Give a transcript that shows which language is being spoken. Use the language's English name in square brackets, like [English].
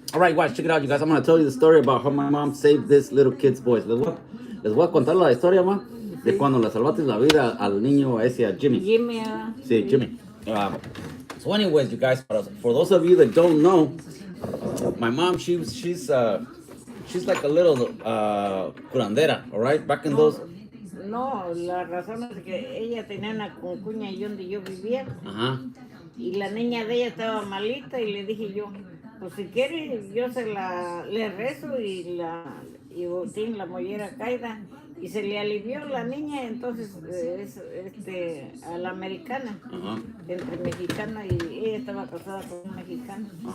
[English] All right, watch, check it out, you guys. I'm going to tell you the story about how my mom saved this little kid's voice. [Spanish] Les voy a contar la historia, ma, de cuando le salvaste la vida al niño ese, a Jimmy. Jimmy. Sí, Jimmy. [English] So anyways, you guys, for those of you that don't know, my mom, she's like a little curandera, all right? Back in those... [Spanish] No, la razón es que ella tenía una concuña ahí donde yo vivía. Ajá. Y la niña de ella estaba malita y le dije yo, pues si quiere yo le rezo y tiene la mollera caída y se le alivió la niña, entonces es a la americana, entre mexicana y ella estaba casada con un mexicano.